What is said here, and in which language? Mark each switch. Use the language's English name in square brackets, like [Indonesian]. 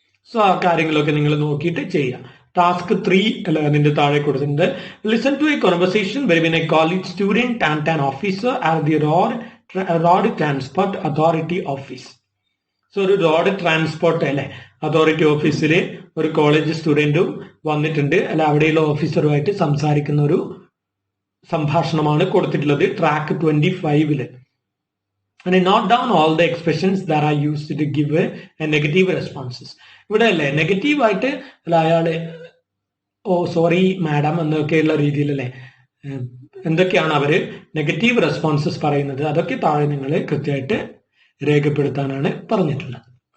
[Malayalam] So ആ കാര്യങ്ങളൊക്കെ നിങ്ങൾ നോക്കിയിട്ട് ചെയ്യുക. ടാസ്ക് 3 അല്ല അതിന്റെ താഴെ കൊടുത്തിട്ടുണ്ട്, [English] Listen to a conversation between a college student and an officer at the road transport authority office. [Malayalam] So ഒരു റോഡ് ട്രാൻസ്പോർട്ട് അല്ലെ അതോറിറ്റി ഓഫീസിൽ ഒരു കോളേജ് സ്റ്റുഡന്റും വന്നിട്ടുണ്ട് അല്ലെ, അവിടെയുള്ള ഓഫീസറുമായിട്ട് സംസാരിക്കുന്ന ഒരു സംഭാഷണമാണ് കൊടുത്തിട്ടുള്ളത് track 25. [English] And note down all the expressions that are used to give a negative responses. [Malayalam] ഇവിടെ അല്ലേ നെഗറ്റീവ് ആയിട്ട് അല്ല അയാള് ഓ സോറി മാഡം എന്നൊക്കെയുള്ള രീതിയിൽ അല്ലെ എന്തൊക്കെയാണ് അവര് നെഗറ്റീവ് റെസ്പോൺസസ് പറയുന്നത്, അതൊക്കെ താഴെ നിങ്ങൾ കൃത്യമായിട്ട് രേഖപ്പെടുത്താനാണ് പറഞ്ഞിട്ടുള്ളത്.